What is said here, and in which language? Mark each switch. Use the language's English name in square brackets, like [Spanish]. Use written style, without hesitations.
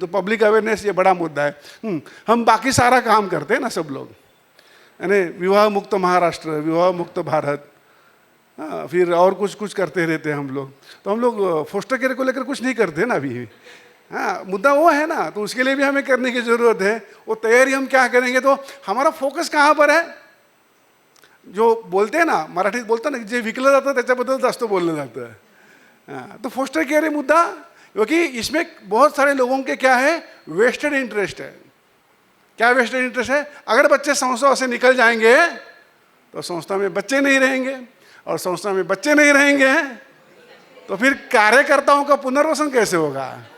[Hindi] तो public awareness ये बड़ा मुद्दा है। हम बाकी सारा काम करते हैं ना सब लोग, यानी विवाह मुक्त महाराष्ट्र, विवाह मुक्त भारत, हाँ, फिर और कुछ कुछ करते रहते हैं हम लोग। तो हम लोग फोस्टर केयर को लेकर कुछ नहीं करते ना अभी। हाँ, मुद्दा वो है ना, तो उसके लिए भी हमें करने की ज़रूरत है। वो तैयारी हम क्या करेंगे, तो हमारा फोकस कहाँ पर है? जो बोलते हैं ना, [Marathi] मराठीत बोलतात ना, जे विकलं जातं त्याच्याबद्दल जास्त बोललं जातं है। [Hindi] हाँ, तो फोस्टर केयर है मुद्दा, क्योंकि इसमें बहुत सारे लोगों के क्या है, वेस्टेड इंटरेस्ट है। क्या वेस्टेड इंटरेस्ट है? अगर बच्चे संस्था से निकल जाएंगे तो संस्था में बच्चे नहीं रहेंगे, और संस्था में बच्चे नहीं रहेंगे तो फिर कार्यकर्ताओं का पुनर्वसन कैसे होगा?